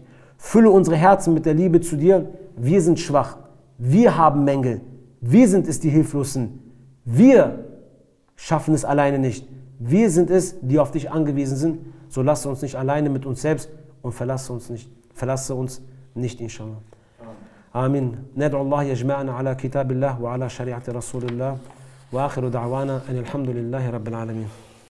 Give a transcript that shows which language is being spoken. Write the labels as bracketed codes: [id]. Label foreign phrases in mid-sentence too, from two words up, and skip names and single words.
[de] Fülle unsere Herzen mit der Liebe zu dir. Wir sind schwach, wir haben Mängel, wir sind es, die Hilflosen. Wir schaffen es alleine nicht. Wir sind es, die auf dich angewiesen sind. So lasse uns nicht alleine mit uns selbst und verlasse uns nicht, inshallah. [ar] آمين. ندعو الله يجمعنا على كتاب الله وعلى شريعة رسول الله وآخر دعوانا أن الحمد لله رب العالمين.